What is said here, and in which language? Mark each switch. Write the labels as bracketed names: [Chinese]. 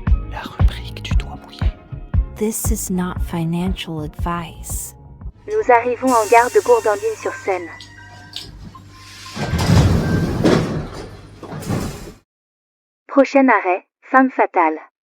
[French] La rubrique du doigt mouillé. [English] This is not financial advice. [French] Nous arrivons en gare de Gourdandine-sur-Seine. Prochain arrêt, Femme fatale.